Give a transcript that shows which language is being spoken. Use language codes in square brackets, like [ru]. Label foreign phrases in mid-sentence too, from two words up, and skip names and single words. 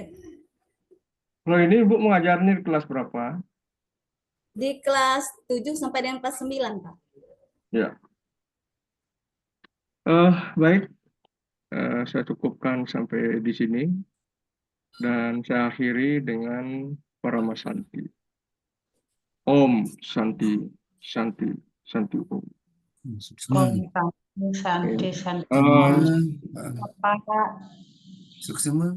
[id] Kalau ini Ibu mengajarnya di kelas berapa? Di kelas 7 sampai dengan kelas 9, Pak. Ya. Baik. Saya cukupkan sampai di sini. Dan saya akhiri dengan Parama Santi. [sa] Om Santi, Santi, Santi Om. Santi, Santi. [id] Sukses.